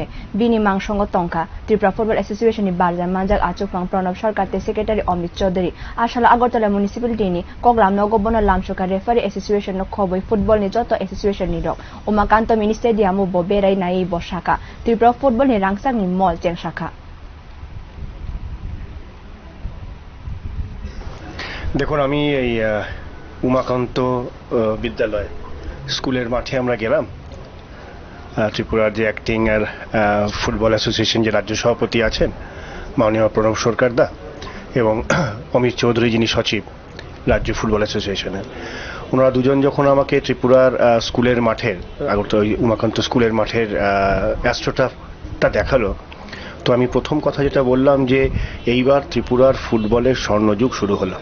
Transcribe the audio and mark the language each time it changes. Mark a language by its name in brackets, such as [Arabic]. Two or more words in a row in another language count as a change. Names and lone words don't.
[Kok Borok] Bini mangsongo tongkha. Tripura Football Association ni barja manjak achukphang Pranab Sarkar te Secretary Amit Choudhury. Osalo Agartala municipality-ni koklam nogo bono lamsokkha [English] referee association [Kok Borok] no khobwi football ni joto association ni rok. Umakanta mini stadium bo beraiwi naiwi sakha. Tripura Football ni rangchakni mall chengsakha. [Bangla] দেখুন আমি এই উমাকান্ত বিদ্যালয় স্কুলের মাঠে আমরা গেলাম ত্রিপুরার যে অ্যাক্টিং আর ফুটবল অ্যাসোসিয়েশন যে রাজ্য সভাপতি আছেন মাননীয় প্রণব সরকার দা এবং অমিত চৌধুরী যিনি সচিব রাজ্য ফুটবল অ্যাসোসিয়েশনের ওনারা দুজন যখন আমাকে ত্রিপুরার স্কুলের মাঠের আগরতলা উমাকান্ত স্কুলের মাঠের অ্যাস্ট্রোটাফটা দেখালো তো আমি প্রথম কথা যেটা বললাম যে এইবার ত্রিপুরার ফুটবলের স্বর্ণযুগ শুরু হলো।